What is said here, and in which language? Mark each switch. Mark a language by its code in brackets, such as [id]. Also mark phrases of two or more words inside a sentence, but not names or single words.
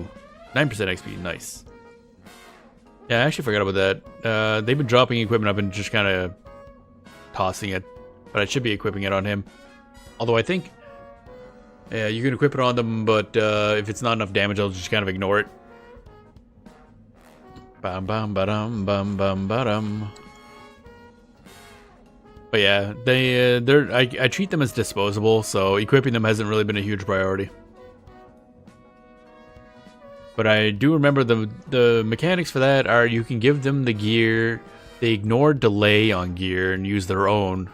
[en] 9% XP, nice. Yeah, I actually forgot about that. They've been dropping equipment, I've been just kind of tossing it. But I should be equipping it on him. Although I think... Yeah, you can equip it on them, but if it's not enough damage, I'll just kind of ignore it. Bam bam ba-dum bum bum ba-dum. But yeah, I treat them as disposable, so equipping them hasn't really been a huge priority. But I do remember the mechanics for that are you can give them the gear, they ignore delay on gear and use their own.